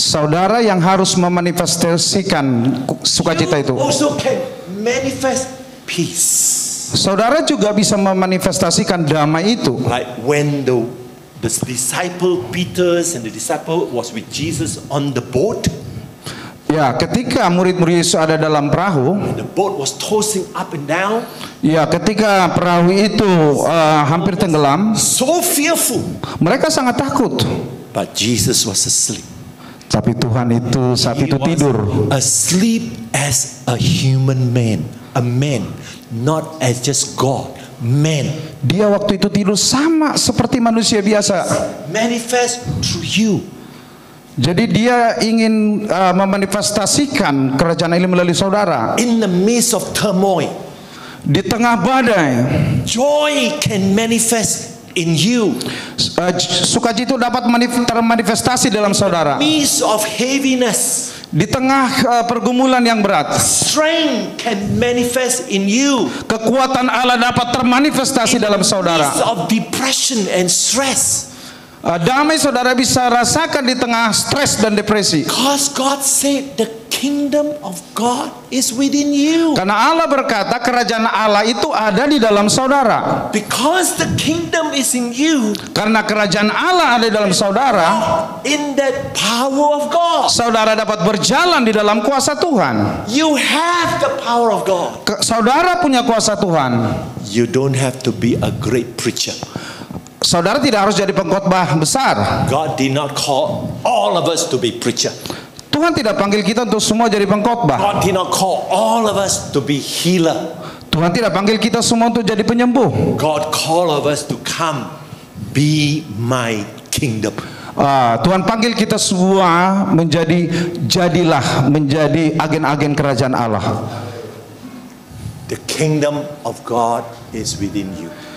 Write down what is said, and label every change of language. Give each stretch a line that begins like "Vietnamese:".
Indonesian: saudara yang harus memanifestasikan sukacita itu.
English: You also can manifest peace.
Indonesian: Saudara juga bisa memanifestasikan damai itu.
English: Like when the disciple Peter and the disciple was with Jesus on the boat,
Indonesian: Ya, ketika murid-murid Yesus ada dalam perahu,
English: the boat was tossing up and down,
Indonesian: ya ketika perahu itu hampir tenggelam,
English: so fearful.
Indonesian: mereka sangat takut.
English: But Jesus was asleep.
Indonesian: Tapi Tuhan itu saat
English: He
Indonesian: itu
English: was
Indonesian: tidur.
English: asleep as a human man, a man, not as just God, man.
Indonesian: Dia waktu itu tidur sama seperti manusia biasa.
English: Manifest through you.
Indonesian: Jadi dia ingin memanifestasikan kerajaan ini melalui saudara.
English: In the midst of turmoil,
Indonesian: Di tengah badai,
English: joy can manifest in you.
Indonesian: sukacita dapat termanifestasi dalam saudara.
English: Midst of heaviness,
Indonesian: Di tengah pergumulan yang berat,
English: strength can manifest in you.
Indonesian: kekuatan Allah dapat termanifestasi dalam saudara.
English: Midst of depression and stress,
Indonesian: Damai saudara bisa rasakan di tengah stres dan depresi.
English: because God said the kingdom of God is within you.
Indonesian: Karena Allah berkata kerajaan Allah itu ada di dalam saudara.
English: Because the kingdom is in you,
Indonesian: Karena kerajaan Allah ada di dalam saudara,
English: in that power of God,
Indonesian: saudara dapat berjalan di dalam kuasa Tuhan.
English: you have the power of God.
Indonesian: Saudara punya kuasa Tuhan.
English: You don't have to be a great preacher.
Indonesian: Saudara tidak harus jadi pengkhotbah besar.
English: God did not call all of us to be preacher.
Indonesian: Tuhan tidak panggil kita untuk semua jadi pengkhotbah.
English: God did not call all of us to be healer.
Indonesian: Tuhan tidak panggil kita semua untuk jadi penyembuh.
English: God called of us to come, be my kingdom.
Indonesian: Tuhan panggil kita semua jadilah menjadi agen-agen kerajaan Allah.
English: The kingdom of God is within you.